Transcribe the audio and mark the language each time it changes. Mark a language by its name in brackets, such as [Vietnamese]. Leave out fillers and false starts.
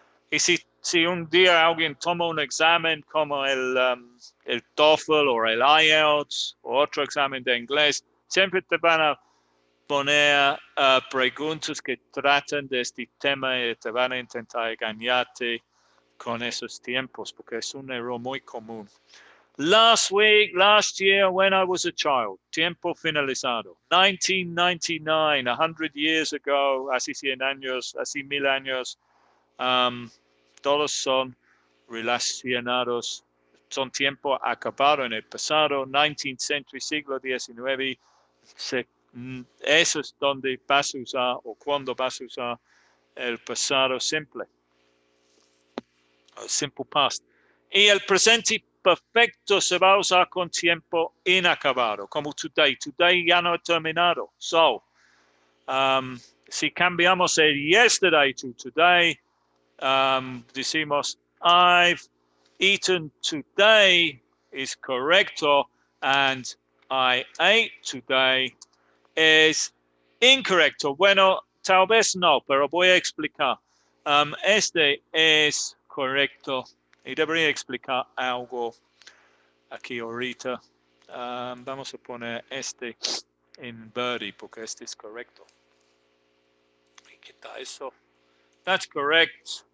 [Spanish] Y si un día alguien toma un examen como el TOEFL o el IELTS o otro examen de inglés, siempre te van a poner preguntas que tratan de este tema y te van a intentar engañarte con esos tiempos, porque es un error muy común. [English] Last year, when I was a child, [Spanish] tiempo finalizado. 1999, [English] 100 years ago, [Spanish] así 100 años, así 1000 años, todos son relacionados, son tiempo acabado en el pasado, [English] 19th century, [Spanish] siglo XIX, eso es donde vas a usar o cuando vas a usar el pasado simple. [English] Simple past. [Spanish] Y el presente perfecto se va a usar con tiempo inacabado, como today. Today ya no ha terminado. So, Si cambiamos el [English] yesterday to today, decimos I've eaten today is correcto, and I ate today [Spanish] es incorrecto. Bueno, tal vez no, pero voy a explicar. Este es correcto y debería explicar algo aquí ahorita. Vamos a poner este en verde porque este es correcto. Y quita eso. [English] That's correct.